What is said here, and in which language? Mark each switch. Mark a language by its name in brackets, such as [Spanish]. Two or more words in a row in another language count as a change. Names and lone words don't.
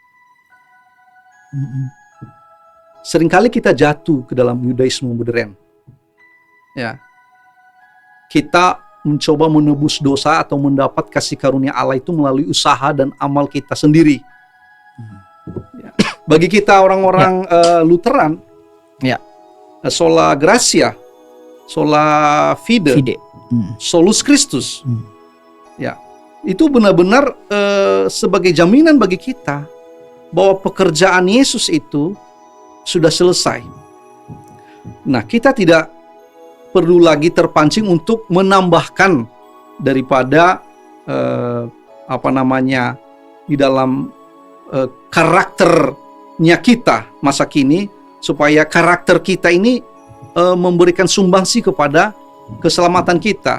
[Indonesian] Seringkali kita jatuh ke dalam Yudaisme modern. Ya. Kita mencoba menebus dosa atau mendapat kasih karunia Allah itu melalui usaha dan amal kita sendiri. Ya. Bagi kita orang-orang Lutheran, [Latin] sola gratia, sola fide. Solus Christus, [Indonesian] ya, itu benar-benar sebagai jaminan bagi kita bahwa pekerjaan Yesus itu sudah selesai. Nah, kita tidak perlu lagi terpancing untuk menambahkan daripada di dalam karakternya kita masa kini, supaya karakter kita ini memberikan sumbangsi kepada keselamatan kita.